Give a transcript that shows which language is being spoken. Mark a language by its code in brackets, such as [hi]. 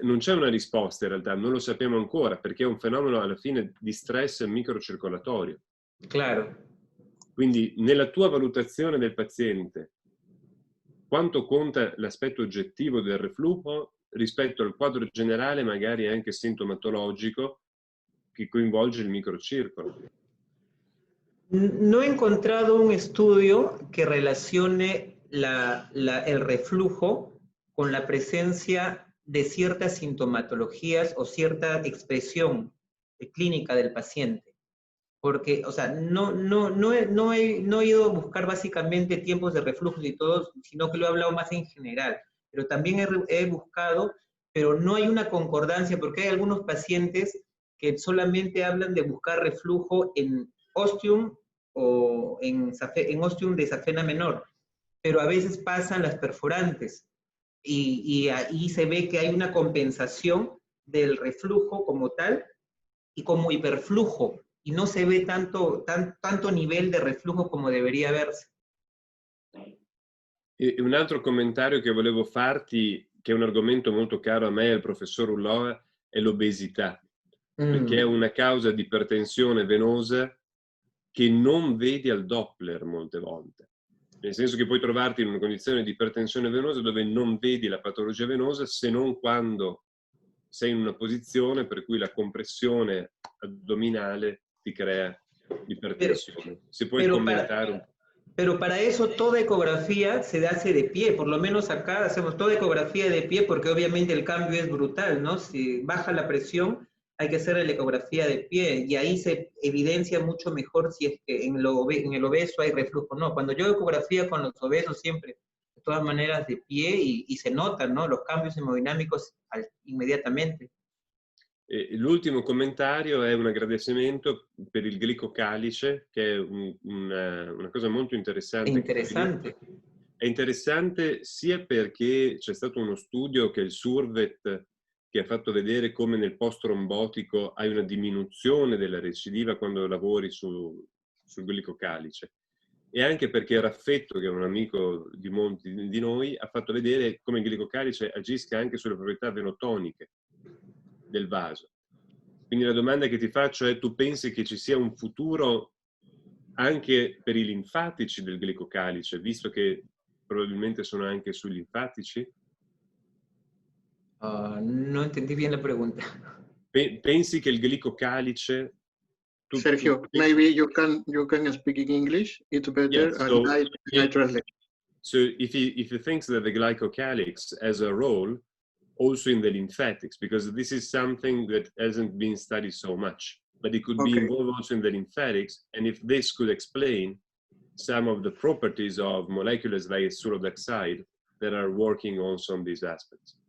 [it] Non c'è una risposta in realtà, non lo sappiamo ancora, perché è un fenomeno alla fine di stress microcircolatorio. [es] Claro. [it] Quindi nella tua valutazione del paziente, quanto conta l'aspetto oggettivo del reflujo rispetto al quadro generale, magari anche sintomatologico, che coinvolge il microcircolo? [es] No he encontrado un estudio que relacione el reflujo con la presencia de ciertas sintomatologías o cierta expresión clínica del paciente. Porque, o sea, no he ido a buscar básicamente tiempos de reflujo y todo, sino que lo he hablado más en general. Pero también he buscado, pero no hay una concordancia, porque hay algunos pacientes que solamente hablan de buscar reflujo en ostium o en ostium de safena menor, pero a veces pasan las perforantes y ahí se ve que hay una compensación del reflujo como tal y como hiperflujo, y no se ve tanto nivel de reflujo come debería verse. [it] E un altro commentario che volevo farti, che è un argomento molto caro a me e al professor Ulloa, è l'obesità, perché è una causa di ipertensione venosa che non vedi al Doppler molte volte. Nel senso che puoi trovarti in una condizione di ipertensione venosa dove non vedi la patologia venosa se non quando sei in una posizione per cui la compressione addominale ti crea ipertensione. Se puoi commentare un po'. [es] Pero para eso toda ecografía se hace de pie, por lo menos acá hacemos toda ecografía de pie porque obviamente el cambio es brutal, ¿no? Si baja la presión, hay que hacer la ecografía de pie y ahí se evidencia mucho mejor si es que en el obeso hay reflujo. No, cuando yo ecografía con los obesos siempre, de todas maneras de pie y se notan, ¿no? Los cambios hemodinámicos inmediatamente. [it] L'ultimo commentario è un agradecimento per il glicocalice, che è una cosa molto interessante. Interessante. È interessante sia perché c'è stato uno studio che è il Survet, che ha fatto vedere come nel post-trombotico hai una diminuzione della recidiva quando lavori sul glicocalice. E anche perché Raffetto, che è un amico di molti di noi, ha fatto vedere come il glicocalice agisca anche sulle proprietà venotoniche del vaso. Quindi la domanda che ti faccio è: tu pensi che ci sia un futuro anche per i linfatici del glicocalice, visto che probabilmente sono anche sui linfatici? [es] No entendí bien la pregunta. [it] Pensi che il glicocalice... [en] Sergio, maybe you can speak in English, it's better, yes, so I translate. So if he thinks that the glycocalyx has a role also in the lymphatics, because this is something that hasn't been studied so much, but it could be involved also in the lymphatics, and if this could explain some of the properties of molecules like sulodoxide that are working also on these aspects.